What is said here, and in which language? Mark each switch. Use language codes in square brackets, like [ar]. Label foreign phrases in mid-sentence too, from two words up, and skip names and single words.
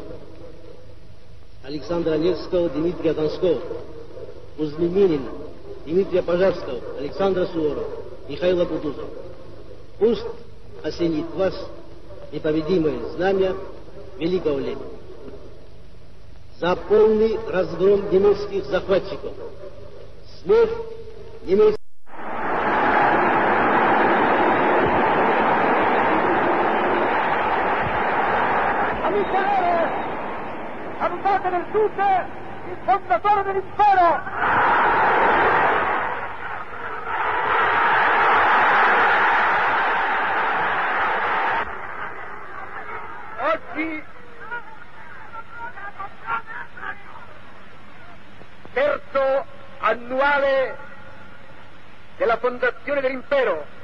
[ru] Александра Невского, Дмитрия Донского, Кузьминина, Дмитрия Пожарского, Александра Суворова, Михаила Кутузова. Пусть осенит вас непобедимое знамя великого Ленина. За полный разгром немецких захватчиков. Смерть немецких. [it] Aducate del Sud, il fondatore dell'impero! Oggi, terzo annuale della fondazione dell'impero